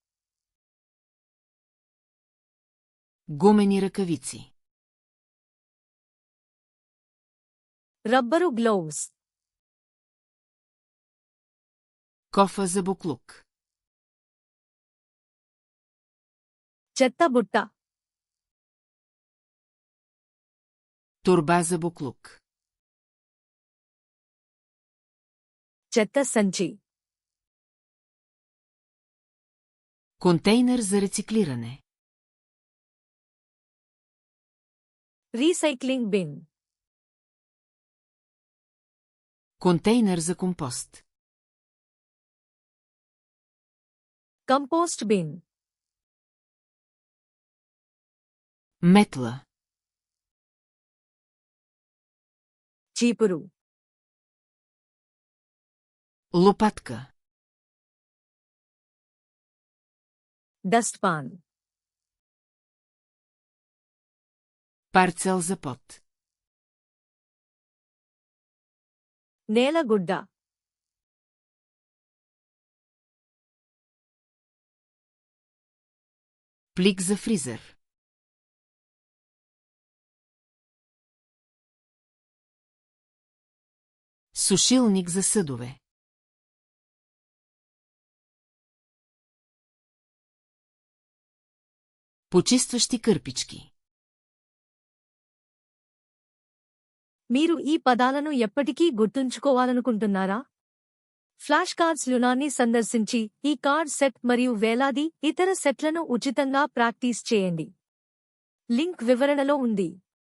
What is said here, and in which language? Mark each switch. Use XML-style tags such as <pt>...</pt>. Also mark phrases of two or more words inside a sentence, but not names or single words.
<bg>Гумени ръкавици.</bg> <te>రబ్బరు గ్లోవ్స్.</te> <bg>Кофа за буклук.</bg> <te>చెత్త బుట్ట.</te> <bg>Торба за буклук.</bg> <te>చెత్త సంచి.</te> <bg>Контейнер за рециклиране.</bg> <en>recycling bin.</en> <bg>Контейнер за компост.</bg> <en>compost bin.</en> <bg>Метла.</bg> <te>చీపురు.</te> <bg>Лопатка.</bg> <en>Dustpan.</en> <bg>Парцел за пот.</bg> <te>నేలగుడ్డ.</te> <bg>Плик за фризер. Сушилник за съдове. Почистващи кърпички.</bg> <te>మీరు ఈ పదాలను ఎప్పటికీ గుర్తుంచుకోవాలనుకుంటున్నారా?</te> <en>flash cards</en> <te>లునాన్ని సందర్శించి ఈ కార్డ్ సెట్ మరియు వేలాది ఇతర సెట్లను ఉచితంగా ప్రాక్టీస్ చేయండి. లింక్ వివరణలో ఉంది.</te>